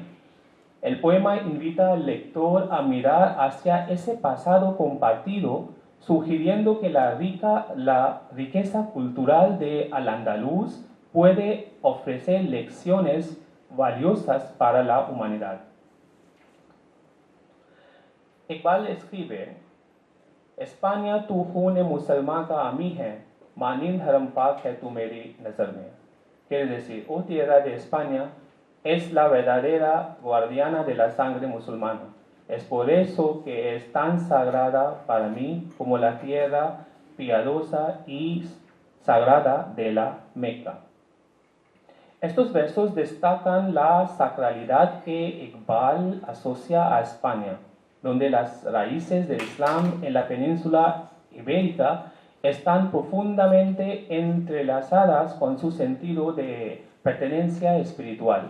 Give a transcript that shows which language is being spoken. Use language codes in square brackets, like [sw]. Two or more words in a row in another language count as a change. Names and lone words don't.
[es] El poema invita al lector a mirar hacia ese pasado compartido, sugiriendo que la riqueza cultural de Al-Andalus puede ofrecer lecciones valiosas para la humanidad. [ur] Iqbal escribe: España تو خون مسلمان کا امیں ہے، مانند حرم پاک ہے تو میری نظر میں. [es] Quiere decir, oh tierra de España, es la verdadera guardiana de la sangre musulmana. Es por eso que es tan sagrada para mí como la tierra piadosa y sagrada de la Meca. Estos versos destacan la sacralidad que Iqbal asocia a España, donde las raíces del Islam en la península ibérica están profundamente entrelazadas con su sentido de pertenencia espiritual.